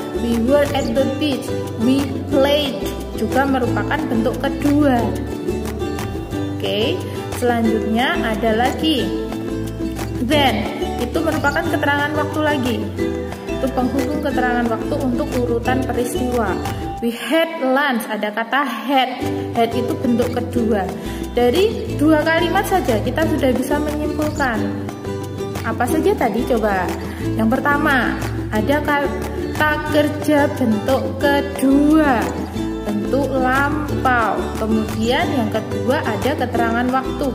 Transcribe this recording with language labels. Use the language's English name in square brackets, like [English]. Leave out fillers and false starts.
[English] We were at the beach. We played. [Indonesian] Juga merupakan bentuk kedua. Oke. Selanjutnya ada lagi then, itu merupakan keterangan waktu lagi. Itu penghubung keterangan waktu untuk urutan peristiwa. [English] We had lunch, [Indonesian] ada kata [English] had. [Indonesian] Had itu bentuk kedua. Dari dua kalimat saja kita sudah bisa menyimpulkan. Apa saja tadi coba? Yang pertama, ada kata kerja bentuk kedua, bentuk lampau. Kemudian yang kedua ada keterangan waktu.